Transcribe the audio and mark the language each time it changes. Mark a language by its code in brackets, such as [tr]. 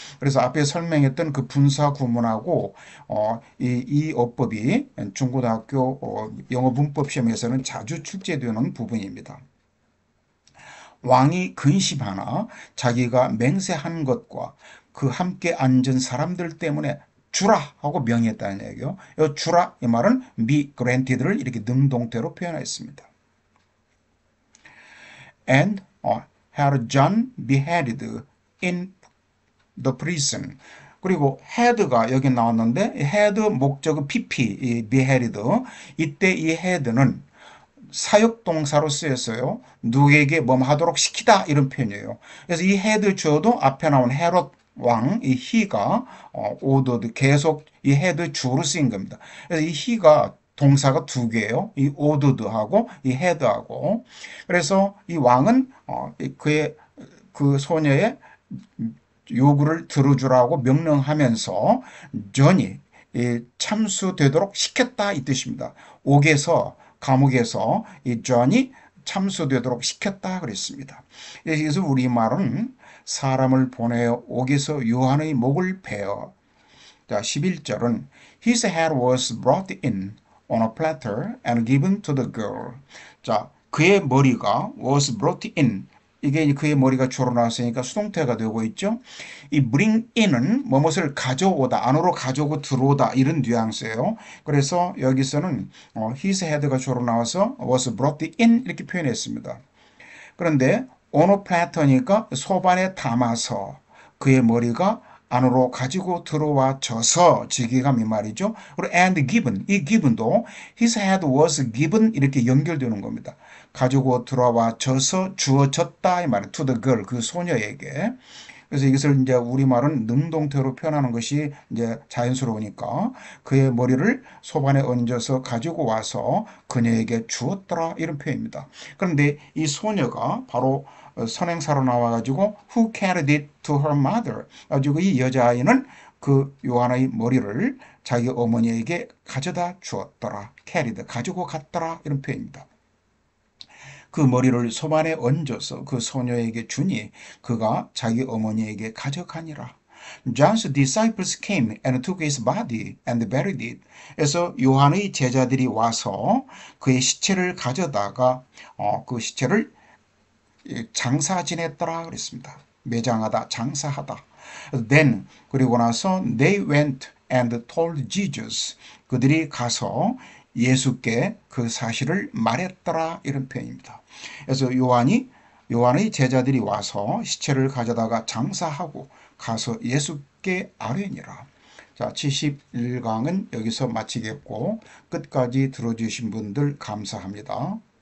[ko] 그래서 앞에 설명했던 그 분사 구문하고 이 어법이 중고등학교 영어 문법 시험에서는 자주 출제되는 부분입니다. 왕이 근심하나 자기가 맹세한 것과 그 함께 앉은 사람들 때문에 주라 하고 명했다는 얘기요. 이 주라 이 말은 be granted를 이렇게 능동태로 표현했습니다. [en] And had John beheaded in the prison. [ko] 그리고 had가 여기 나왔는데 had 목적어 pp, beheaded. 이때 이 had는 사역동사로 쓰였어요. 누구에게 뭐 하도록 시키다 이런 표현이에요. 그래서 이 had 주어도 앞에 나온 헤롯 왕, 이 he가 ordered 계속 이 had 주어로 쓰인 겁니다. 그래서 이 he가 동사가 두 개예요. 이 ordered하고 이 had하고. 그래서 이 왕은 그의 그 소녀의 요구를 들어주라고 명령하면서 존이 참수되도록 시켰다 이 뜻입니다. 옥에서 감옥에서 이 존이 참수되도록 시켰다 그랬습니다. 그래서 우리말은 사람을 보내어 옥에서 요한의 목을 베어. 자, 11절은 [en] His head was brought in on a platter and given to the girl. [ko] 자, 그의 머리가 [en] was brought in [ko] 이게 그의 머리가 주로 나왔으니까 수동태가 되고 있죠. 이 bring in은 무엇을 가져오다, 안으로 가져오고 들어오다 이런 뉘앙스예요. 그래서 여기서는 his head가 주로 나와서 was brought in 이렇게 표현했습니다. 그런데 on a platter니까 소반에 담아서 그의 머리가 안으로 가지고 들어와져서 직역함 이 말이죠. 그리고 and given, 이 given도 [en] his head was given [ko] 이렇게 연결되는 겁니다. 가지고 들어와져서 주어졌다 이 말은 to the girl 그 소녀에게. 그래서 이것을 이제 우리말은 능동태로 표현하는 것이 이제 자연스러우니까 그의 머리를 소반에 얹어서 가지고 와서 그녀에게 주었더라 이런 표현입니다. 그런데 이 소녀가 바로 선행사로 나와가지고 [en] who carried it to her mother. [ko] 가지고 이 여자아이는 그 요한의 머리를 자기 어머니에게 가져다 주었더라. carried 가지고 갔더라 이런 표현입니다. 그 머리를 소반에 얹어서 그 소녀에게 주니 그가 자기 어머니에게 가져가니라. [en] John's disciples came and took his body and buried it. [ko] 그래서 요한의 제자들이 와서 그의 시체를 가져다가 그 시체를 장사 지냈더라 그랬습니다. 매장하다, 장사하다. [en] Then [ko] 그리고 나서 [en] they went and told Jesus. [ko] 그들이 가서 예수께 그 사실을 말했더라 이런 표현입니다. 그래서 요한의 제자들이 와서 시체를 가져다가 장사하고 가서 예수께 아뢰니라. 자, 71강은 여기서 마치겠고 끝까지 들어주신 분들 감사합니다.